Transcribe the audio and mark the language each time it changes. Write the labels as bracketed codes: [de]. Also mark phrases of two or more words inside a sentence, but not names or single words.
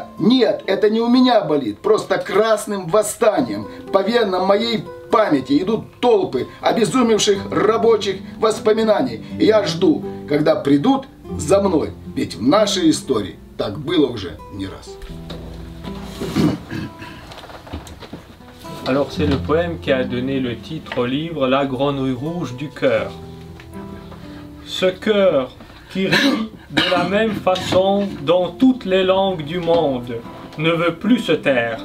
[ru] Нет, это не у меня болит, просто красным восстанием по венам моей памяти идут толпы обезумевших рабочих воспоминаний. И я жду, когда придут за мной, ведь в нашей истории так было уже не раз. [fr] Alors c'est le poème qui a donné le titre au livre La grenouille rouge du cœur. Ce cœur qui rit de la même façon dans toutes les langues du monde ne veut plus se taire.